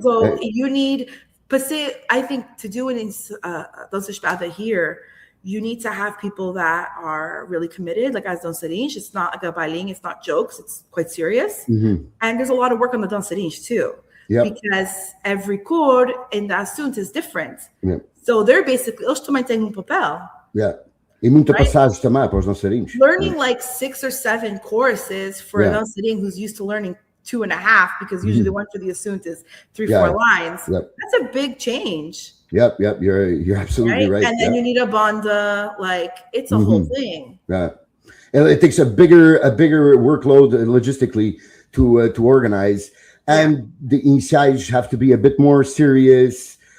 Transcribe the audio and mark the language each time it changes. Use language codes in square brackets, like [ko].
[en] So you need, I think to do it in Dança Espada here, you need to have people that are really committed, like as dançarins. It's not like a bailing, it's not jokes, it's quite serious. And there's a lot of work on the dançarins too. Because every chord in the assunto is different. So they're basically, [pt] eles também têm papel. E muita passagem também para os dançarinos. [en] Learning like 6 or 7 choruses for a dançarin who's used to learning 2.5, because usually the one for the assunto is 3-4 lines. That's a big change. You're absolutely right. And then you need a banda, like it's a whole thing. And it takes a bigger workload logistically to organize, and the ensaios have to be a bit more serious.